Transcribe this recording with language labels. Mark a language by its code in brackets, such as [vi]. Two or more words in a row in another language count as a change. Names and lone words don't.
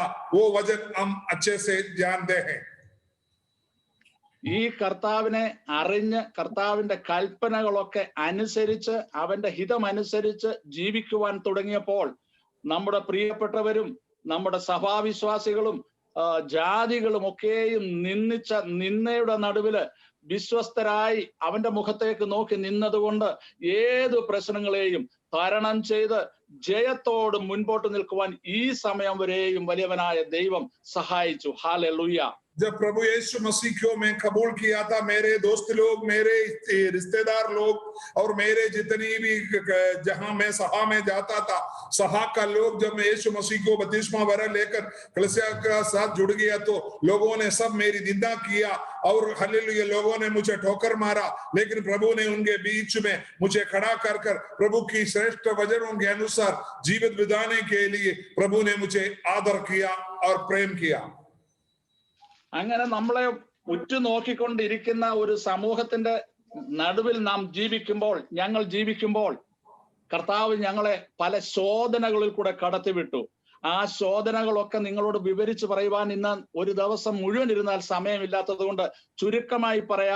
[hi] वो वचन हम अच्छे से जानते हैं। [ml] ഈ കർത്താവിനെ അറിഞ്ഞ് കർത്താവിന്റെ കൽപ്പനകളൊക്കെ അനുസരിച്ച് അവന്റെ ഹിതമനുസരിച്ച് ജീവിക്കുവാൻ തുടങ്ങിയപ്പോൾ നമ്മുടെ പ്രിയപ്പെട്ടവരും നമ്മുടെ സഭാവിശ്വാസികളും ജാതികളും ഒക്കെയും നിന്ദിച്ച നിന്ദയുടെ നടുവില് വിശ്വസ്തരായി അവന്റെ മുഖത്തേക്ക് നോക്കി നിന്നതുകൊണ്ട് ഏതു പ്രശ്നങ്ങളെയും തരണം ചെയ്ത് ജയത്തോട് മുൻപോട്ട് നിൽക്കുവാൻ ഈ സമയം വരെയും വലിയവനായ ദൈവം സഹായിച്ചു. ഹല്ലേലൂയ. [hi] जब प्रभु यीशु मसीह को मैं कबूल किया था, मेरे दोस्त लोग, मेरे रिश्तेदार लोग और मेरे जितनी भी जहां मैं सभा में जाता था, सभा का लोग जब मैं यीशु मसीह को बपतिस्मा भरा लेकर कलीसिया का साथ जुड़ गया तो लोगों ने सब मेरी निंदा किया और हालेलुया लोगों ने मुझे ठोकर मारा, लेकिन प्रभु ने उनके बीच में मुझे खड़ा कर प्रभु की श्रेष्ठ वचनों के अनुसार जीवित बिताने के लिए प्रभु ने मुझे आदर किया और प्रेम किया। [ml] അങ്ങനെ നമ്മളെ ഉറ്റുനോക്കിക്കൊണ്ടിരിക്കുന്ന ഒരു സമൂഹത്തിന്റെ നടുവിൽ നാം ഞങ്ങൾ ജീവിക്കുമ്പോൾ കർത്താവ് ഞങ്ങളെ പല ശോധനകളിൽ കൂടെ കടത്തിവിട്ടു. ആ ശോധനകളൊക്കെ നിങ്ങളോട് വിവരിച്ച് പറയുവാൻ ഇന്ന് ഒരു ദിവസം മുഴുവൻ ഇരുന്നാൽ സമയമില്ലാത്തത് കൊണ്ട് ചുരുക്കമായി പറയാം.